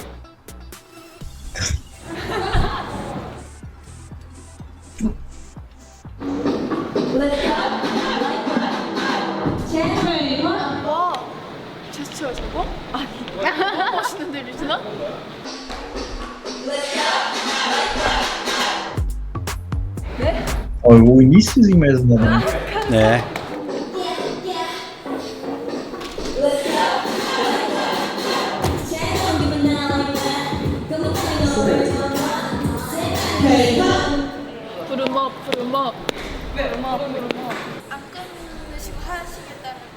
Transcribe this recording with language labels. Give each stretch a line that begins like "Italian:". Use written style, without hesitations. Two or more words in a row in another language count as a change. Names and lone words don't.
Korean: 와, 제스처야 저거? 아니, 멋있는데 리즈나?
Portuguese: Ó, o iníciozinho mesmo, né? É.
Korean: 부름업, 부름업. 안 끊으시고 하시겠다는 말씀.